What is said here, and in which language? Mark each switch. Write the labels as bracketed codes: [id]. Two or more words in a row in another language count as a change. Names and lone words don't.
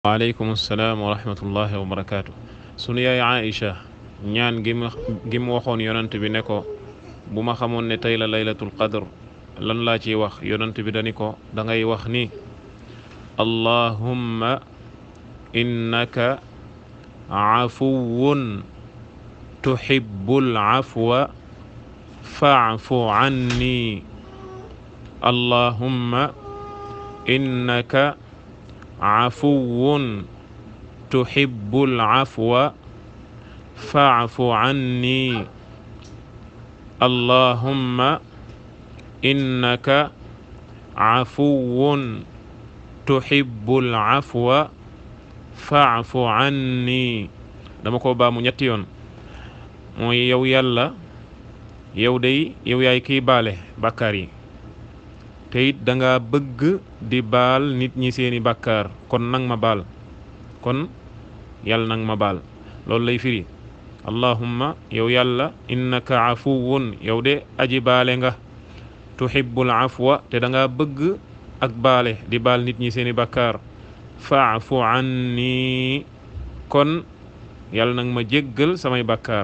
[ar] وعليكم السلام ورحمة الله وبركاته. [wo] Sunu yaay Aïcha ñaan gi mu waxoon yonant bi ne ko bu ma xamoon ne tey la [ar] ليلة القدر [wo] lan laa ciy wax yonant bi dani ko da ngay wax ni [ar] اللهم إنك عفو تحب العفو فاعف عني اللهم إنك عفو تحب العفو فاعف عني اللهم إنك عفو تحب العفو فاعف عني. [wo] dama ko baamu ñetti yoon mooy yow yàlla yow yaay kiy baale bàkkaar yi te it da nga bëgg di baal nit ñi seeni bàkkaar kon nang ma baal kon yàlla nang ma baal loolu lay firi allahumma yow yàlla [ar] إنك عفو [wo] yow de aji baale nga [ar] تحب العفو [wo] te da nga bëgg ak baale di baal nit ñi seeni bàkkaar [ar] فاعف عني [wo] kon yàlla nang ma jéggal samay bàkkaar.